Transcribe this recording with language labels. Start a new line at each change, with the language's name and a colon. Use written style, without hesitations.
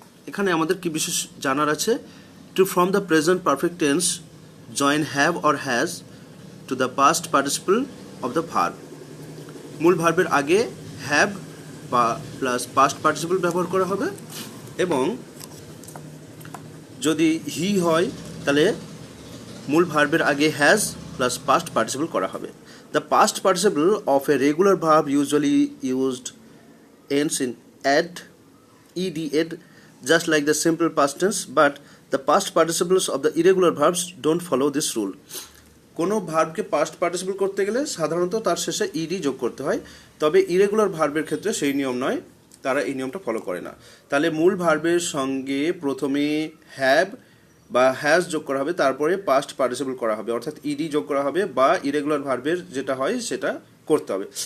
Bangla: এখানে আমাদের কি বিশেষ জানার আছে?
English: To form the present perfect tense join have or has to the past participle of the verb.
Bangla: মূল ভার্বের আগে হ্যাভ বা প্লাস পাস্ট পার্টিসিপল ব্যবহার করা হবে এবং যদি হি হয় তাহলে মূল ভার্বের আগে হ্যাজ প্লাস পাস্ট পার্টিসিপল করা হবে।
English: The past participle of a regular verb usually used ends in ed, ed, just like the simple past tense, but the past participles of the irregular verbs don't follow this rule.
Bangla: কোনো ভার্বকে past participle করতে গেলে সাধারণত তার শেষে ED যোগ করতে হয়, তবে ইরেগুলার ভার্বের ক্ষেত্রে সেই নিয়ম নয়, তারা এই নিয়মটা ফলো করে না। তাহলে মূল ভার্বের সঙ্গে প্রথমে হ্যাভ বা হ্যাজ যোগ করা হবে, তারপরে পাস্ট পার্টিসিপল করা হবে, অর্থাৎ ইডি যোগ করা হবে বা ইরেগুলার ভার্বের যেটা হয় সেটা করতে হবে।